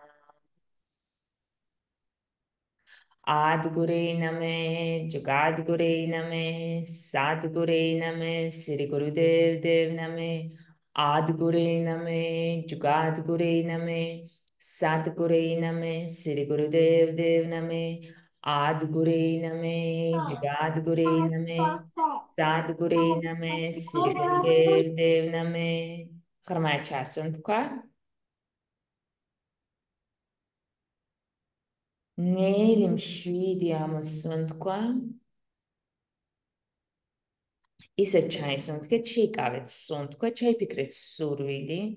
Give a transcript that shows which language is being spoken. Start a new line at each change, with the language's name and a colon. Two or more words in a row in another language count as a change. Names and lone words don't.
Sanskrit: आदिगुरे नमे जुगादिगुरे नमे सद्गुरे नमे श्री गुरुदेव देव नमे आदिगुरे नमे जुगादिगुरे नमे सद्गुरे नमे श्री गुरुदेव देव नमे आदिगुरे नमे जुगादिगुरे नमे सद्गुरे नमे श्री गुरुदेव देव नमे
Georgian: ღრმა ჩასუნთქვა. ნელი მშვიდი ამოსუნთქვა. ისე ჩაისუნთქეთ, შეიკავეთ სუნთქვა, ჩაიფიქრეთ სურვილი.